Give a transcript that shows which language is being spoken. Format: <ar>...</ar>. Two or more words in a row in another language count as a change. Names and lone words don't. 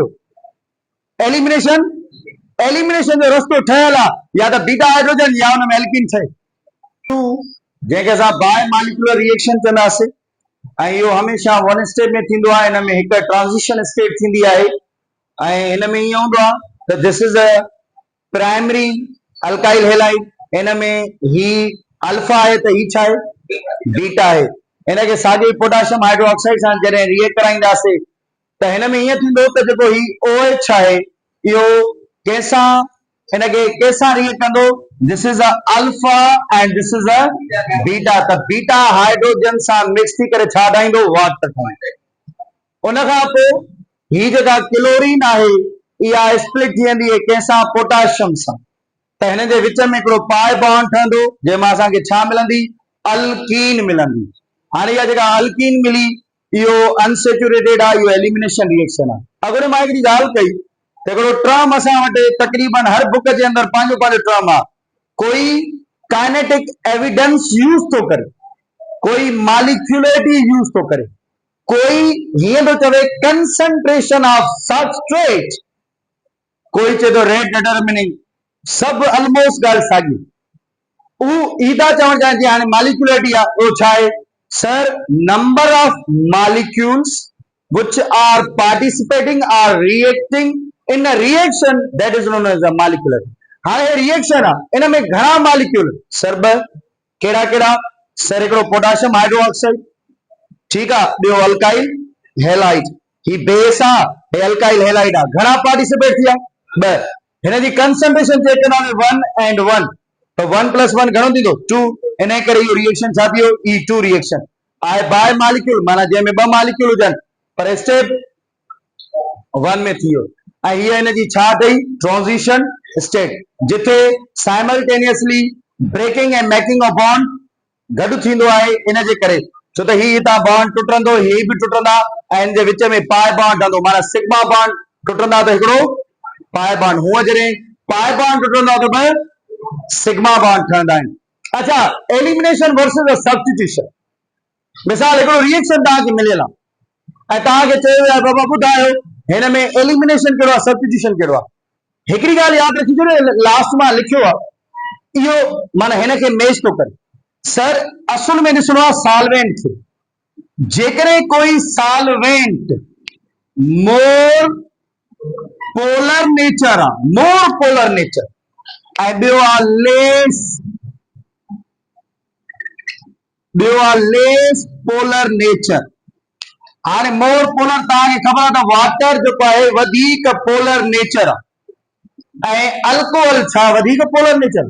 <sd>एलिमिनेशन, एलिमिनेशन जो रस्तो ठहियल आहे या त</sd> <en>beta hydrogen</en> <sd>या हुन में एल्कीन ठहे। जंहिंखे असां</sd> <en>bi molecular reaction</en> <sd>चवंदासीं। ऐं इहो हमेशह</sd> <en>one step</en> <sd>में थींदो आहे। हिन में हिकु</sd> <en>transition state</en> <sd>थींदी आहे ऐं हिन में ईअं हूंदो आहे त</sd> <en>this is a primary alkyl halide.</en> <sd>हिन में ही अल्फा आहे त ही छा आहे? बीटा आहे। हिनखे साॻियो</sd> <en>potassium hydroxide</en> <sd>सां जॾहिं रिएक्ट कराईंदासीं त हिन में ईअं थींदो त जेको ही OH आहे इहो कंहिंसां, हिनखे कंहिंसां रिएक्ट कंदो?</sd> <en>this is a alpha and this is a beta.</en> <sd>त</sd> <en>beta hydrogen</en> <sd>सां मिक्स थी करे छा ठाहींदो? वाटर ठाहींदो। उन खां पोइ ही जेका क्लोरीन आहे इहा स्प्लिट थी वेंदी आहे कंहिंसां? पोटेशियम सां। त हिन जे विच में हिकिड़ो</sd> <en>pi bond</en> <sd>ठहंदो जंहिंमां असांखे छा मिलंदी? अल्कीन मिलंदी। हाणे इहा जेका अल्कीन मिली इहो अनसेचुरेटेड आहे, इहो</sd> <en>elimination reaction</en> <sd>आहे। अगरि मां हिकिड़ी ॻाल्हि कई त हिकिड़ो टर्म असां वटि तक़रीबन हर बुक जे अंदरि पंहिंजो पंहिंजो टर्म आहे। कोई</sd> <en>kinetic evidence use</en> <sd>थो करे, कोई</sd> <en>molecularity use</en> <sd>थो करे, कोई हीअं थो चवे</sd> <en>concentration of substrate,</en> <sd>कोई चए थो</sd> <en>rate determining.</en> <sd>सभु ऑलमोस्ट ॻाल्हि साॻी। उहो ईदा चवणु चाहिनि थी हाणे मॉलिक्यूलरिटी आहे, उहो छा आहे?</sd> <en>sir, number of molecules which are participating or reacting in a reaction that is known as a molecular।</en> <sd>हाणे रिएक्शन आहे, इन में घणा मॉलिक्यूल? सर कहिड़ा कहिड़ा? सर हिकिड़ो</sd> <en>potassium hydroxide,</en> <sd>ठीकु आहे। ॿियो</sd> <en>alkyl halide,</en> <sd>ही बेस आहे, हे</sd> <en>alkyl halide</en> <sd>आहे। घणा पार्टिसिपेट थिया? 2। हिन जी कंसंट्रेशन चेक कंदासीं 1 and 1 त 1 + 1 घणो थींदो? 2। इन करे इहो रिएक्शन छा थियो? E2 रिएक्शन आहे।</sd> <en>bi molecule</en> <sd>माना जंहिंमें 2 मॉलिक्यूल हुजनि पर स्टेप 1 में थी वियो। ऐं हीअ हिन जी छा अथई?</sd> <en>transition state,</en> <sd>जिथे</sd> <en>simultaneously breaking and making of bond</en> <sd>गॾु थींदो आहे। इन जे करे छो त ही हितां बॉन्ड टुटंदो, ही बि टुटंदा ऐं इन जे विच में</sd> <en>pi bond</en> <sd>ठहंदो, माना</sd> <en>sigma bond</en> <sd>टुटंदा त हिकिड़ो</sd> <en>pi bond.</en> <sd>हूअं जॾहिं</sd> <en>pi bond</en> <sd>टुटंदा त 2</sd> <en>sigma bond</en> <sd>ठहंदा आहिनि।</sd> <en>अच्छा, elimination versus substitution।</en> <sd>मिसाल हिकिड़ो रिएक्शन तव्हांखे मिलियल आहे ऐं तव्हांखे चयो आहे बाबा ॿुधायो हिन में एलिमिनेशन कहिड़ो आहे, सब्स्टिट्यूशन कहिड़ो आहे? हिकिड़ी ॻाल्हि यादि रखिजो न, लास्ट मां लिखियो आहे इहो माना हिन खे मैच थो करे। सर असुल में ॾिसणो आहे सॉल्वेंट खे। जेकॾहिं कोई सॉल्वेंट</sd> <en>more polar nature</en> <sd>आहे,</sd> <en>more polar nature,</en> <sd>ऐं ॿियो आहे</sd> <en>less polar nature.</en> <sd>हाणे</sd> <en>more polar</en> <sd>तव्हांखे ख़बर आहे त वाटर जेको आहे वधीक</sd> <en>polar nature</en> <sd>आहे ऐं अल्कोहल छा वधीक</sd> <en>polar nature?</en>